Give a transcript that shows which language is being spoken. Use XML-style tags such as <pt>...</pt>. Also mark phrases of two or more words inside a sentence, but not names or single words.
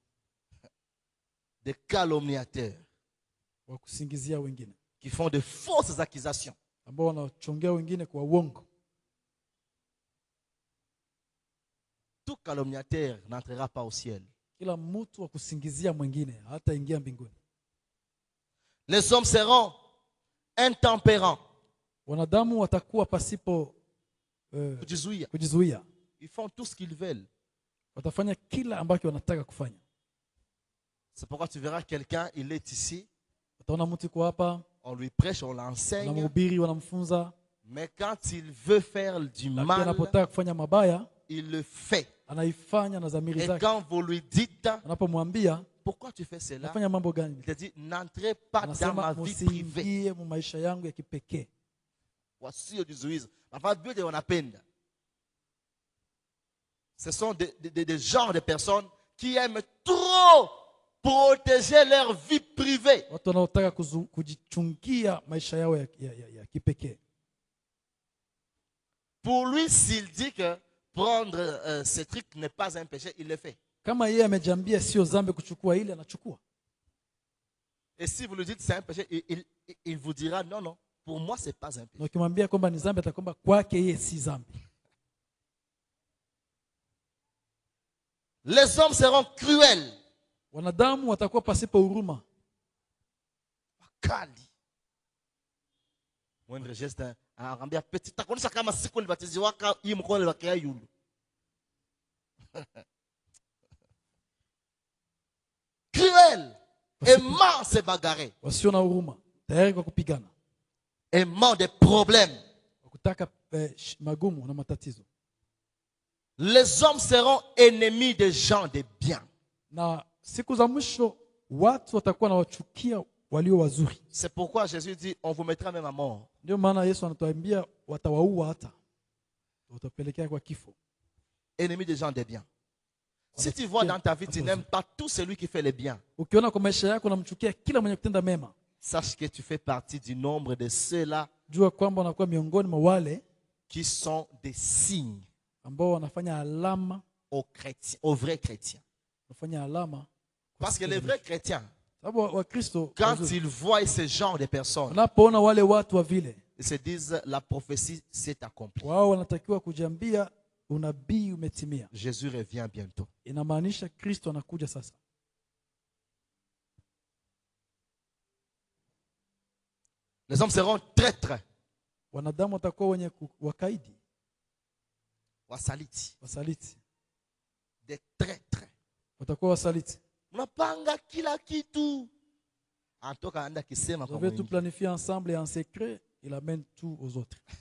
<fr>des calomniateurs</fr> <sw>wa kusingizia wengine,</sw> <fr>qui font de fausses accusations.</fr> <sw>ambao wanachongea wengine kwa uongo.</sw> <fr>Tout calomniateur n'entrera pas au ciel.</fr> <sw>Kila mtu wa kusingizia mwingine hata ingia mbinguni.</sw> <fr>Les hommes seront intempérants.</fr> <sw>Wanadamu watakuwa pasipo Kujizuia. kujizuia.</sw> <fr>Ils font tout ce qu'ils veulent.</fr> <sw>Watafanya kila ambacho wanataka kufanya.</sw> <fr>C'est pourquoi tu verras quelqu'un, il est ici,</fr> <sw>Utaona mtu yuko hapa,</sw> <fr>on lui prêche, on l'enseigne,</fr> <sw>wanamhubiri, wanamfunza,</sw> <fr>mais quand il veut faire du</fr> <sw>lakini</sw> <fr>mal,</fr> <sw>anapotaka kufanya mabaya,</sw> <fr>il le fait.</fr> <sw>anaifanya na dhamiri</sw> <fr>Et</fr> <sw>zake.</sw> <fr>quand vous lui dites,</fr> <sw>Anapomwambia</sw> <fr>pourquoi tu fais cela,</fr> <sw>unafanya mambo</sw> <fr>il</fr> <sw>gani,</sw> <fr>te dit, n'entrez pas dans</fr> <sw>anasema</sw> <fr>ma vie privée.</fr> <sw>musiingie mu maisha yangu ya kipekee. Wasiojizuiza. Nafaa vyote wanapenda.</sw> <fr>Ce sont des genres de personnes qui aiment trop protéger leur vie privée.</fr> <sw>Watu wanaotaka kujichungia maisha yao ya kipekee.</sw> <fr>Pour lui, s'il dit que prendre ce truc n'est pas un péché, il le fait.</fr> <sw>Kama yeye amejambia sio dhambi kuchukua ile, anachukua.</sw> <fr>Et si vous lui dites c'est un péché, il vous dira non, non, pour moi c'est pas un péché.</fr> <sw>Na ukimwambia kwamba ni dhambi, atakwamba kwake yeye si dhambi.</sw> <fr>Les hommes seront cruels.</fr> <sw>Wanadamu watakuwa pasipo huruma. Wakali. Mwendre geste anambia petit takonisha kama siku nilibatiziwaka hii mkono niliwakea yulu.</sw> <fr>Cruel. Aimant se bagarrer.</fr> <sw>Wasio na huruma, tayari kwa kupigana.</sw> <fr>Aimant des problèmes.</fr> <sw>Kutaka magumu na matatizo.</sw> <fr>Les hommes seront ennemis des gens de bien.</fr> <sw>Na siku za mwisho watu watakuwa na wachukia walio wazuri.</sw> <fr>C'est pourquoi Jésus dit on vous mettra même à mort.</fr> <sw>Ndio maana Yesu anatuambia watawaua hata. Watapelekea kwa kifo.</sw> <fr>Ennemis des gens de bien. Si tu vois dans ta vie, tu n'aimes pas tout celui qui fait le bien.</fr> <sw>Ukiona kwa maisha yako unamchukia kila mwenye kutenda mema.</sw> <fr>sache que tu fais partie du nombre de ceux-là</fr> <sw>jua kwamba unakuwa miongoni mwa wale</sw> <fr>qui sont des signes</fr> <sw>ambao wanafanya alama,</sw> <fr>aux chrétiens, aux vrais chrétiens.</fr> <sw>wanafanya alama.</sw> <fr>Parce que les vrais chrétiens,</fr> <sw>Sababu Wakristo</sw> <fr>quand ils voient ce genre de personnes,</fr> <sw>wanapoona wale watu wa vile,</sw> <fr>ils se disent la prophétie s'est accomplie.</fr> <sw>wao wanatakiwa kujiambia unabii umetimia.</sw> <fr>Jésus revient bientôt.</fr> <sw>Inamaanisha Kristo anakuja sasa.</sw> <fr>Les hommes seront traîtres,</fr> <sw>Wanadamu watakuwa wenye wakaidi, wasaliti, wasaliti,</sw> <fr>des traîtres.</fr> <sw>watakuwa wasaliti. Mnapanga kila kitu. Antoka anaenda kisema</sw> <fr>Vous</fr> <sw>kwa</sw> <fr>avez tout</fr> <sw>mwingine.</sw> <fr>planifié ensemble et en secret, il amène tout aux autres.</fr>